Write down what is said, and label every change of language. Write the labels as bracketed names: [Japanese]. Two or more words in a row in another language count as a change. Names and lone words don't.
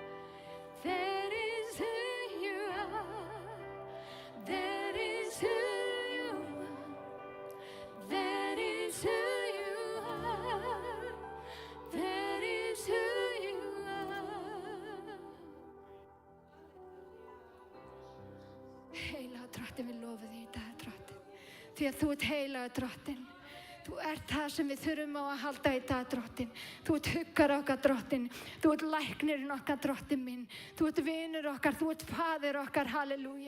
[English] That is who you are. That is who you are. That is who you are. That is who you are. [Icelandic] Heilaga drottinn, við lofum því í dag, drottinn. Því að þú ert heilaga drottinn. Þú ert það sem við þurfum á að halda í dag, drottinn. Þú ert huggar okkar, drottinn. Þú ert læknirinn okkar, drottinn minn. Þú ert vinur okkar, þú ert faðir okkar, halleluja.